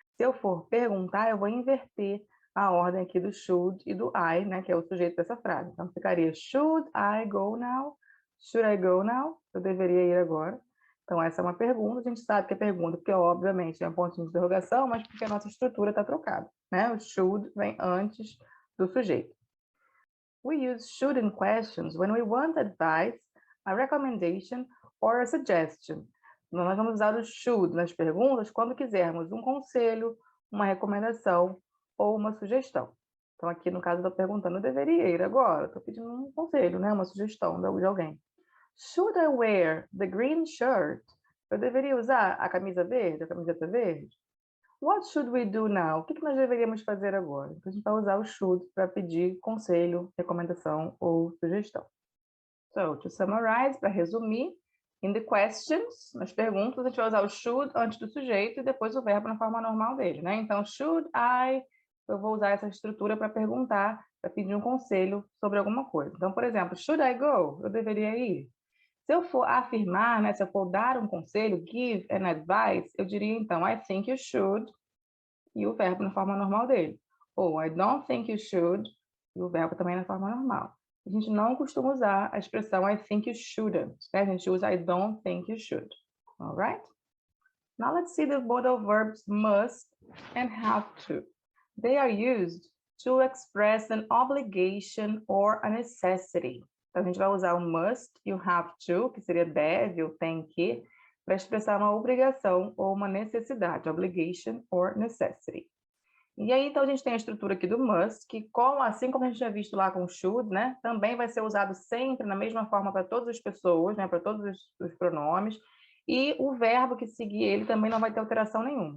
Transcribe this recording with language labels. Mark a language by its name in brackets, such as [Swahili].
[Portuguese] Se eu for perguntar, eu vou inverter a ordem aqui do should e do I, né? Que é o sujeito dessa frase. Então, ficaria [English] should I go now? Should I go now? [Portuguese] Eu deveria ir agora. Então, essa é uma pergunta, a gente sabe que é pergunta, porque obviamente é um ponto de interrogação, mas porque a nossa estrutura está trocada, né? O should vem antes do sujeito. [English] We use should in questions when we want advice, a recommendation or a suggestion. [Portuguese] Nós vamos usar o should nas perguntas quando quisermos um conselho, uma recomendação ou uma sugestão. Então, aqui no caso, eu estou perguntando, eu deveria ir agora? Estou pedindo um conselho, né? Uma sugestão de alguém. [English] Should I wear the green shirt? [Portuguese] Eu deveria usar a camisa verde, a camiseta verde? [English] What should we do now? [Portuguese] O que nós deveríamos fazer agora? Então, a gente vai usar o should para pedir conselho, recomendação ou sugestão. [English] So, to summarize, [Portuguese] para resumir, [English] in the questions, [Portuguese] nas perguntas, a gente vai usar o should antes do sujeito e depois o verbo na forma normal dele, né? Então, should I, eu vou usar essa estrutura para perguntar, para pedir um conselho sobre alguma coisa. Então, por exemplo, [English] should I go? [Portuguese] Eu deveria ir. Se eu for afirmar, né, se eu for dar um conselho, [English] give an advice, [Portuguese] eu diria então, [English] I think you should, [Portuguese] e o verbo na forma normal dele. Ou [English] I don't think you should, [Portuguese] e o verbo também na forma normal. A gente não costuma usar a expressão [English] I think you shouldn't, [Portuguese] né? A gente usa [English] I don't think you should. Alright? Now let's see the modal verbs must and have to. They are used to express an obligation or a necessity. [Portuguese] Então, a gente vai usar o must e o have to, que seria deve ou tem que, para expressar uma obrigação ou uma necessidade, [English] obligation or necessity. [Portuguese] E aí, então, a gente tem a estrutura aqui do must, que assim como a gente já visto lá com o should, né, também vai ser usado sempre na mesma forma para todas as pessoas, né, para todos os pronomes, e o verbo que seguir ele também não vai ter alteração nenhuma.